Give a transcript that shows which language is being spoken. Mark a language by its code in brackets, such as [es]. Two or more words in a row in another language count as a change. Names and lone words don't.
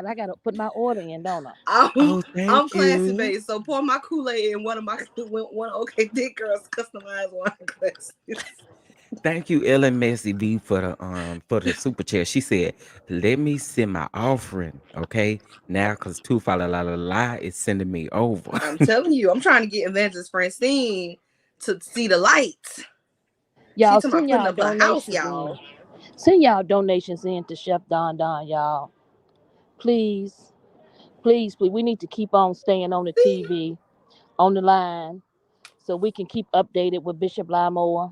[en] I got to put my order in, don't I? I'm Oh, I'm thank classy you. based. So pour my Kool-Aid in one of OK Thick Girl's customized wine glasses. Thank you, Ellen Messy B, for the super chat. She said, "Let me send my offering, okay? Now, cause two fa la la la la is sending me over." I'm telling you, I'm trying to get Evangelist Francine to see the lights. She Y'all talking about send putting y'all up her house, donations in. y'all. Send y'all donations in to Chef Don Don, y'all. Please, please, please. We need to keep on staying on the TV, on the line, so we can keep updated with Bishop Limoa.